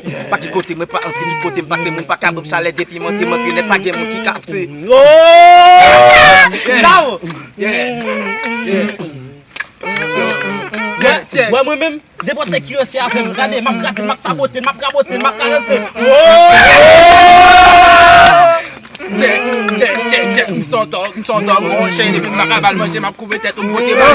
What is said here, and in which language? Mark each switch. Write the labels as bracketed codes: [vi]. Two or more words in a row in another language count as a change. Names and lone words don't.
[ht] Pa ki kote, mwen pa antre tout kote, mwen pase moun pa ka mwen chale depi mwen te montre, nèt pa gen moun ki ka fè. Oh! Yeah. Bravo. Yeah. Yeah. [en] Yeah, check. [ht] Wè, mwen menm, depòt nèg ki ranse a fè, m gade, m ap graze, m ap sabote, m ap rabote, m ap rabote. Oh! [en] Check, check, check, check. [ht] M son dog, m son dog, m chen, depi m ap rabal manje, m ap kouve tèt, m bote.